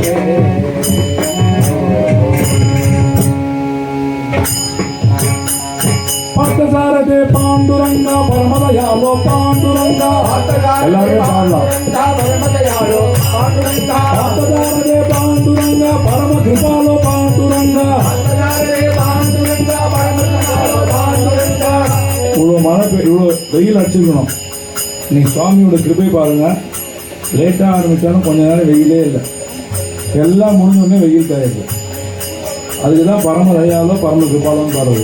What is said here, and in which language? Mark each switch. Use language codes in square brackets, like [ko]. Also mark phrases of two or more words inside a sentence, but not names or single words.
[mr] भक्तसारथे पांडुरंग परमदयालो पांडुरंग [ta] எல்லாரும் பாடலாம் [mr] परमदयालो पांडुरंग भक्तसारथे पांडुरंग परमकृपालो पांडुरंग [ta] இவ்வளோ மழை இவ்வளோ வெயில் அடிச்சிருக்கணும். இன்னைக்கு சுவாமியோட கிருபை பாருங்க. லேட்டாக ஆரம்பித்தாலும் கொஞ்ச நேரம் வெயிலே இல்லை. எல்லாம் முடிஞ்சோடனே வெயில் தயாரிது. அதுக்கு தான் [mr] परमदयालो परम कृपालोन्नु [ta] பாடுறது.